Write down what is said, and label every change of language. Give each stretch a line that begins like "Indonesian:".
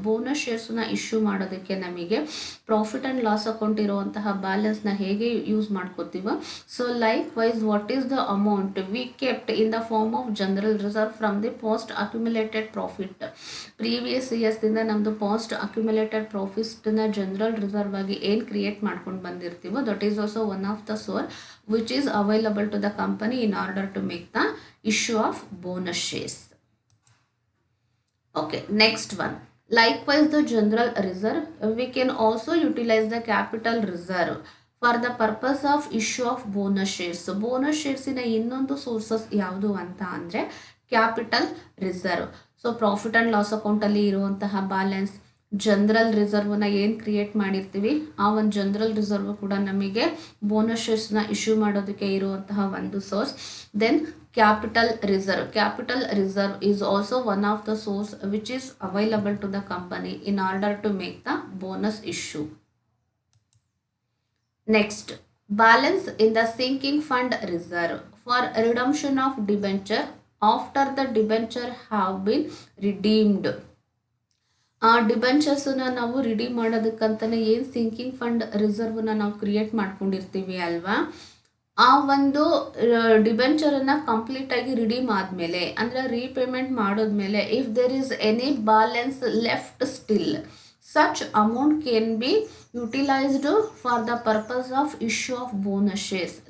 Kannada: Bonus ಶೇರ್ಸನ್ನ issue ಮಾಡೋದಕ್ಕೆ ನಮಗೆ profit and loss account ಇರುವಂತಹ ಬ್ಯಾಲೆನ್ಸ್ನ ಹೇಗೆ use ಮಾಡ್ಕೋತೀವೋ,
English: So likewise what is the amount we kept in the form of general reserve from the past accumulated profit.
Kannada: Previous ಇಯರ್ಸ್ದಿಂದ ನಮ್ಮದು past accumulated ಪ್ರಾಫಿಟ್ನ general reserve ಆಗಿ ಏನು create ಮಾಡ್ಕೊಂಡು ಬಂದಿರ್ತೀವೋ
English: That is also one of the source which is available to the company in order to make the issue of bonus shares. Okay, next one. Likewise, the general reserve, we can also utilize the capital reserve for the purpose of issue of bonus shares. So, bonus shares in
Kannada: ಇನ್ನೊಂದು sources ಯಾವುದು ಅಂತ ಅಂದರೆ capital reserve. So profit and loss ಅಕೌಂಟಲ್ಲಿ ಇರುವಂತಹ balance, general ರಿಸರ್ವ್ನ ಏನು create ಮಾಡಿರ್ತೀವಿ ಆ ಒಂದು ಜನರಲ್ ರಿಸರ್ವ್ ಕೂಡ ನಮಗೆ ಬೋನಸ್ ಶೇರ್ಸ್ನ ಇಶ್ಯೂ ಮಾಡೋದಕ್ಕೆ ಇರುವಂತಹ ಒಂದು source.
English: Then capital reserve. Capital reserve is also one of the source which is available to the company in order to make the bonus issue. Next, balance in the sinking fund reserve for redemption of debenture after the debenture have been redeemed.
Kannada: ಆ ಡಿಬೆಂಚರ್ಸನ್ನ ನಾವು redeem ಮಾಡೋದಕ್ಕಂತಲೇ ಏನು sinking fund ರಿಸರ್ವ್ನ ನಾವು create ಮಾಡ್ಕೊಂಡಿರ್ತೀವಿ ಅಲ್ವಾ, ಆ ಒಂದು ಡಿಬೆಂಚರನ್ನು ಕಂಪ್ಲೀಟಾಗಿ redeem ಆದಮೇಲೆ ಅಂದರೆ repayment ಮಾಡೋದ್ಮೇಲೆ
English: If there is any balance left still, such amount can be utilised for the purpose of issue of bonus shares.